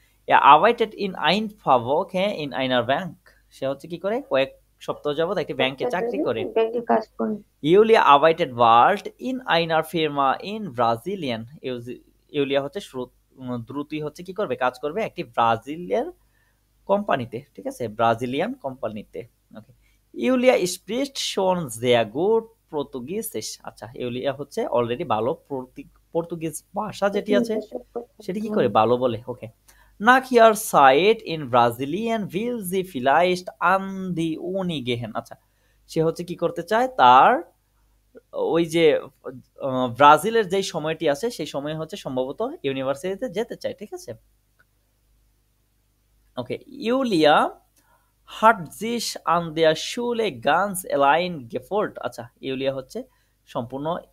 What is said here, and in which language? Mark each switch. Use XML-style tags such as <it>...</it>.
<de>arbeitet in ein paar Wochen in einer Bank,</de> <bn>সে হচ্ছে কি করে, কয়েক সপ্তাহ যাবত একটি ব্যাংকে চাকরি করে। ইউলিয়া</bn> <de>arbeitet bald in einer Firma in Brasilien,</de> <bn>ইউলিয়া হচ্ছে দ্রুতই হচ্ছে কি করবে, কাজ করবে একটি ব্রাজিলের কোম্পানিতে, ঠিক আছে? ব্রাজিলিয়ান কোম্পানিতে।</bn> <de>ওকে, ইউলিয়া spricht schon sehr gut Portugiesisch।</de> <bn>আচ্ছা, ইউলিয়া হচ্ছে অলরেডি ভালো পর্তুগিজ ভাষা যেটি আছে সেটি কি করে ভালো বলে।</bn> <de>ওকে, nach ihrer Zeit in Brasilien will sie vielleicht an die Uni gehen।</de> <bn>আচ্ছা, সে হচ্ছে কি করতে চায়, তার ওই যে ব্রাজিলের যেই সময়টি আছে সেই সময় হচ্ছে সম্ভবত ইউনিভার্সিটিতে যেতে চায়, ঠিক আছে?</bn> <de>ওকে, ইউলিয়া hat sich an der Schule ganz allein gefühlt।</de> <bn>আচ্ছা, ইউলিয়া হচ্ছে সম্পূর্ণ</bn>